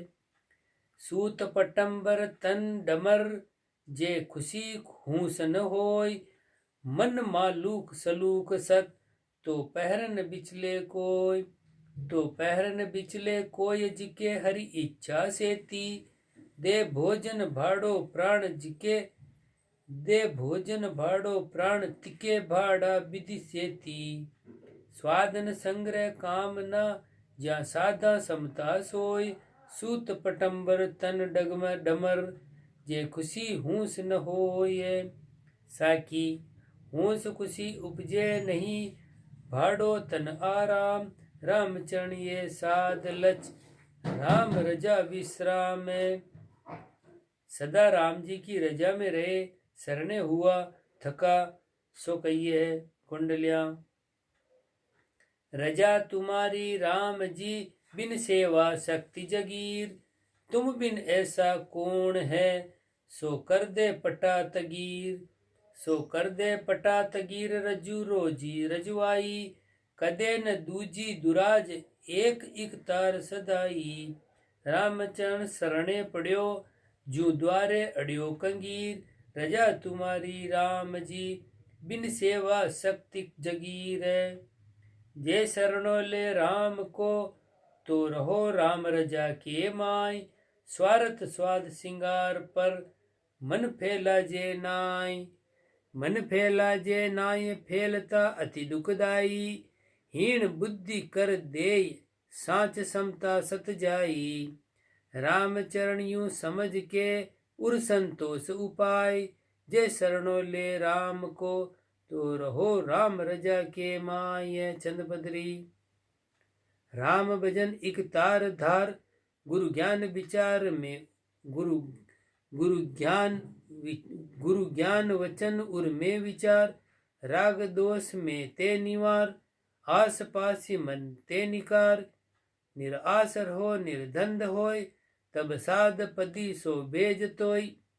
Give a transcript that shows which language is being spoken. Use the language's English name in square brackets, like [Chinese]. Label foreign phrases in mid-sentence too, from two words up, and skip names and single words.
[Rajasthani] सूत पटंबर तन डमर, जे खुशी खूस न होय, मन मालूक सलूक सत, तो पहरन बिचले कोय, तो पहरन बिचले कोय, जिके हरि इच्छा सेती, दे भोजन भाड़ो प्राण जिके, दे भोजन भाड़ो प्राण तिके भाड़ा विधि सेती, स्वादन संग्रह कामना, ज्या साधा समता सोय, सूत पटंबर तन डगम डमर, जे खुशी हूस न होय, साकी हूस खुशी उपजे नहीं, भाड़ो तन आराम, रामचरण ये साध लच, राम रजा विश्राम। सदा राम जी की रजा में रहे, सरने हुआ थका, सो कहिए है। कुंडलियां रजा तुम्हारी राम जी, बिन सेवा शक्ति जगीर, तुम बिन ऐसा कौन है, सो कर दे पटा तगीर, सो कर दे पटा तगीर, रजू रोजी रजवाई, कदे न दूजी दुराज, एक इकतार सदाई, रामचरण शरणे पड़्यो, जू द्वारे अड़ियो कंगीर, रजा तुम्हारी राम जी, बिन सेवा शक्ति जगीर, जे शरणो ले राम को, तो रहो राम रजा के माय, स्वार्थ स्वाद सिंगार पर, मन फैला जे नाय, मन फैला जे नाय, फैलता अति दुखदाई, हीन बुद्धि कर देय, साच समता सत जाई, रामचरण यूं समझ के, उर संतोष उपाय, जे शरणो ले राम को, तो रहो राम रजा के माय। चंदबदरी राम भजन इक तार धार, गुरु ज्ञान विचार में, गुरु ज्ञान वचन उर में विचार, राग दोष में ते निवार, आस पासी मन ते निकार, निरासर हो निर्धंध होय, तब साध पति सो बेज तोय,